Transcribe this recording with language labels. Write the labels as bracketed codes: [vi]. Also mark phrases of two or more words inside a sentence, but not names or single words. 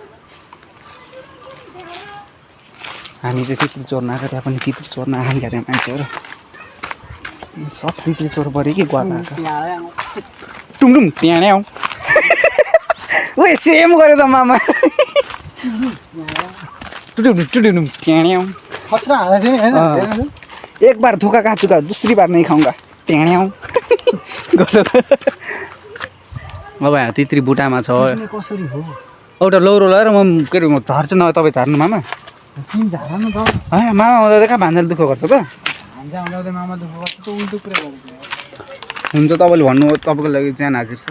[ne] हामी चाहिँ तित्री चोर्न आएको, त्यहाँ पनि तित्री चोर्न आखान गएर मान्छेहरू सब तित्री चोर पऱ्यो कि गला टुङटुङ त्यहाँ आऊ। ओए सेम गऱ्यो त मामा। टुडुम त्यहाँ आऊ। [hi] एक बार धोखा खा चुका, दूसरी बार नहीं खाऊंगा। [ne] त्यहाँ आऊ गर्छ त। अब यहाँ तित्री बुटामा छ। कसरी हो एउटा लौरो लगाएर म के अरे म झर्छु न, तपाईँ झार्नु मामा। झार्नु त मामा आउँदा त कहाँ भान्जाले दुःख गर्छ त। भान्जा आउँदा मामा दुःख गर्छ त, उल्टो कुरा गर्छ। हुन्छ तपाईँले भन्नु, तपाईँको लागि ज्यान हाजिर छ।